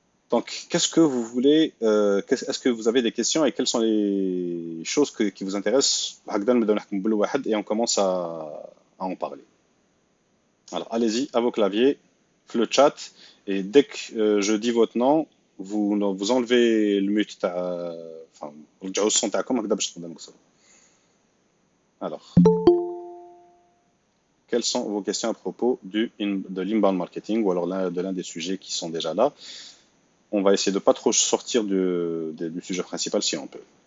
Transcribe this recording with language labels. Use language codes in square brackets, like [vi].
[fr] Donc, qu'est-ce que vous voulez, est-ce que vous avez des questions et quelles sont les choses qui vous intéressent? Et on commence à en parler. Alors, allez-y, à vos claviers, le chat, et dès que je dis votre nom, vous enlevez le mute. [ar] Enfin, رجعوا الصوت تاعكم هكذا باش تقدروا نكسروا. [fr] Alors, quelles sont vos questions à propos de l'inbound marketing ou alors de l'un des sujets qui sont déjà là? On va essayer de pas trop sortir du sujet principal si on peut.